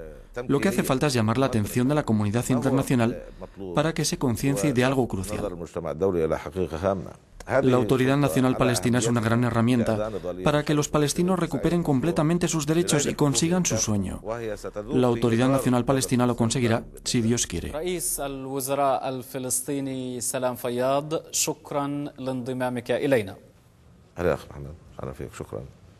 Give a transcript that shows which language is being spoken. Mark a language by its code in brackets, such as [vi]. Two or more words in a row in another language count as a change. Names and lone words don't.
[es] Lo que hace falta es llamar la atención de la comunidad internacional para que se conciencie de algo crucial. La Autoridad Nacional Palestina es una gran herramienta para que los palestinos recuperen completamente sus derechos y consigan su sueño. La Autoridad Nacional Palestina lo conseguirá si Dios quiere. [ar] رئيس الوزراء الفلسطيني سلام فياض، شكرا لانضمامك إلينا. هلا أخ محمد، أهلا فيك، شكرا.